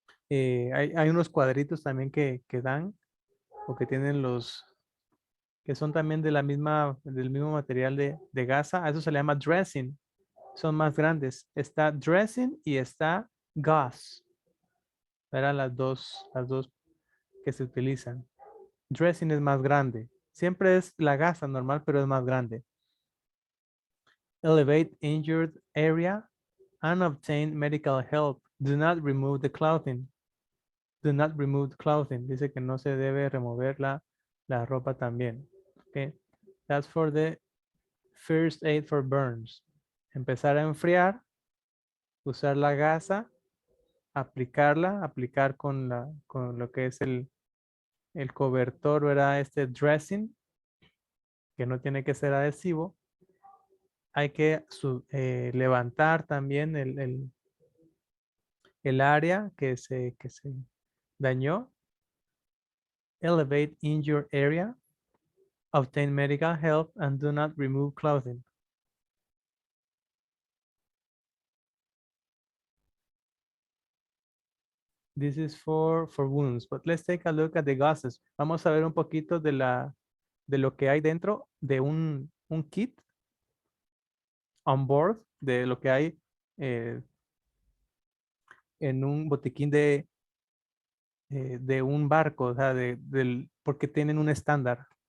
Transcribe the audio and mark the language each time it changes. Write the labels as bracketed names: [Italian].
[Spanish] Hay unos cuadritos también que dan o que tienen los que son también del mismo material de gasa. A eso se le llama dressing. Son más grandes. Está dressing y está gauze. Eran las dos que se utilizan. Dressing es más grande. Siempre es la gasa normal, pero es más grande. [English] Elevate injured area and obtain medical help. Do not remove the clothing. Do not remove the clothing. [Spanish] Dice que no se debe remover la ropa también. [English] Okay. That's for the first aid for burns. [Spanish] Empezar a enfriar, usar la gasa, aplicar con lo que es el cobertor, ¿verdad? Este dressing, que no tiene que ser adhesivo. Hay que levantar también el área que se dañó. [English] Elevate injured area. Obtain medical help and do not remove clothing. This is for wounds, but let's take a look at the gauzes. [Spanish] Vamos a ver un poquito de lo que hay dentro de un kit [English] on board, [Spanish] de lo que hay en un botiquín de un barco, o sea, porque tienen un estándar.